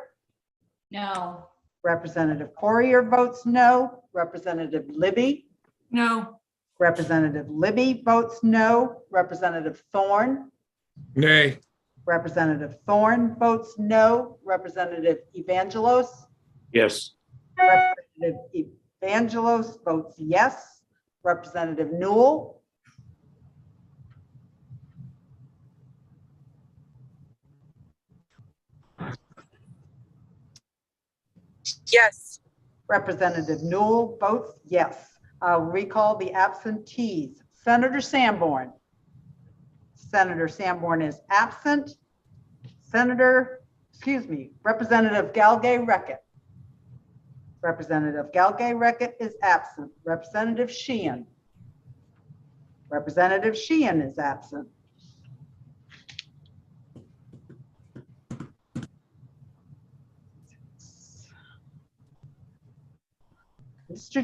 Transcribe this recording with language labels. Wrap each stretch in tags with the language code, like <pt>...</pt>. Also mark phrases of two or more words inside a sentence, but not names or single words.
<en>No. Representative Poirier votes no. Representative Libby. No. Representative Libby votes no. Representative Thorne. Nay. Representative Thorne votes no. Representative Evangelos. Yes. Representative Evangelos votes yes. Representative Newell. Yes. Representative Newell votes yes. I'll recall the absentees. Senator Sanborn. Senator Sanborn is absent. Representative Galgay-Reckitt. Representative Galgay-Reckitt is absent. Representative Sheehan. Representative Sheehan is absent. Mr.</en>